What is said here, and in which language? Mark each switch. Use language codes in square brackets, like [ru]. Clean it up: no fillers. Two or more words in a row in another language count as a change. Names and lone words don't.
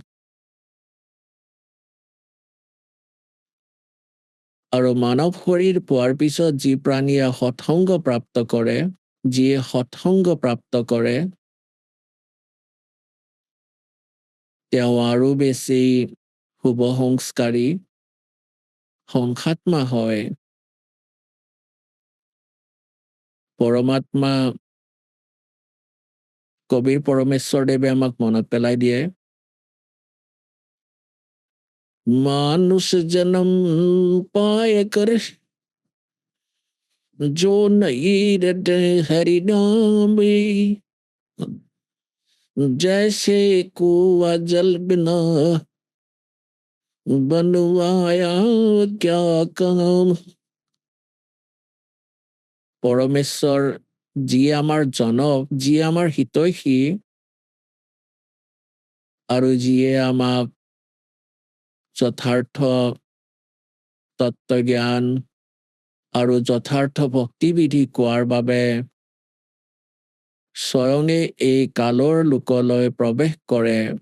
[as] আৰু মানৱ শৰীৰ পোৱাৰ পিছত যি প্ৰাণীয়ে সৎসংগ প্ৰাপ্ত কৰে, যিয়ে সৎসংগ প্ৰাপ্ত কৰে, তেওঁ আৰু বেছি শুভ সংস্কাৰী সংসাত্মা হয়। পৰমাত্মা কবিৰ পৰমেশ্বৰ দেৱে আমাক মনত পেলাই দিয়ে, [hi] मानुष जन्म पाए कर जो नहीं रटे हरि नाम, जैसे कुआ जल बिना बनवाया क्या काम। [as] পৰমেশ্বৰ যিয়ে আমাৰ জনক, যিয়ে আমাৰ হিতৈষী, আৰু যিয়ে আমাক যথাৰ্থ তত্ত্বজ্ঞান আৰু যথাৰ্থ ভক্তিবিধি কোৱাৰ বাবে স্বয়ঙে এই কালৰ লোকলৈ প্ৰৱেশ কৰে।